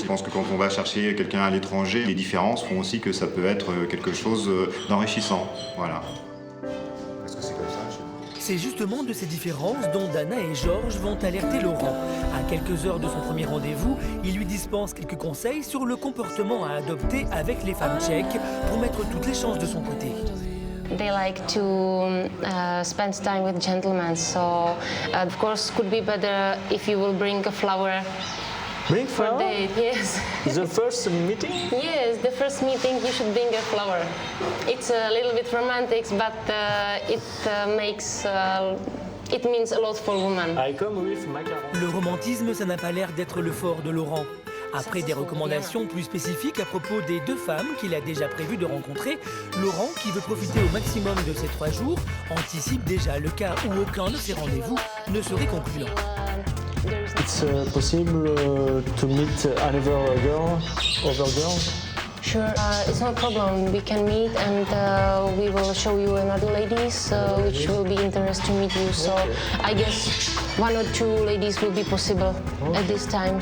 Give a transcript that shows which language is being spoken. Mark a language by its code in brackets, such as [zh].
[fr] Je pense que quand on va chercher quelqu'un à l'étranger, les différences font aussi que ça peut être quelque chose d'enrichissant. Voilà. C'est justement de ces différences dont Dana et Georges vont alerter Laurent. À quelques heures de son premier rendez-vous, il lui dispense quelques conseils sur le comportement à adopter avec les femmes tchèques pour mettre toutes les chances de son côté. [en] They like to spend time with gentlemen, so of course could be better if you will bring a flower. Bring For flower? date, yes. The first meeting? Yes, the first meeting you should bring a flower. It's a little bit romantic, but it means a lot for women. I come with macaron. [fr] Le romantisme, ça n'a pas l'air d'être le fort de Laurent. Après des recommandations plus spécifiques à propos des 2 femmes qu'il a déjà prévu de rencontrer, Laurent, qui veut profiter au maximum de ces 3 jours, anticipe déjà le cas où aucun de ces rendez-vous ne serait concluant. [en] It's possible to meet another girl, other girl? Sure, it's no problem. We can meet and we will show you another ladies which will be interested to meet you. So I guess 1 or 2 ladies will be possible at this time.